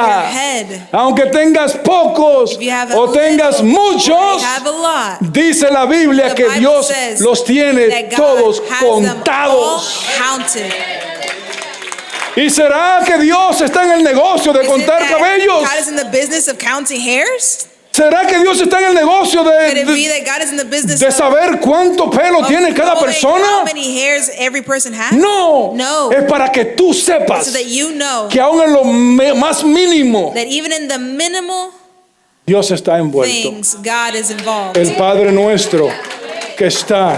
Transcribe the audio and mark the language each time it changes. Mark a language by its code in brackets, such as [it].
[en] of your head. [es] aunque tengas pocos [en] If you have a [es] o tengas [en] little, [es] muchos, [en] you have a lot. [es] dice la Biblia [en] The [es] que [en] Bible [es] Dios [en] says [es] los tiene [en] that God [es] todos [en] has them all [es] contados. [en] counted. [es] ¿Y será que Dios está en el negocio de [en] Is it [es] contar [en] that [es] cabellos? [en] God is in the business of counting hairs? [es] ¿Será que Dios está en el negocio [en] Could it be that God is in the business [es] de saber cuánto pelo [en] of [es] tiene cada [en] knowing [es] persona? [en] how many hairs every person has? [es] No, [en] No. [es] es para que tú sepas [en] So that you know [es] que aún en lo más mínimo [en] that even in the minimal [es] Dios está envuelto. [en] things, God is involved. [es] El Padre nuestro que está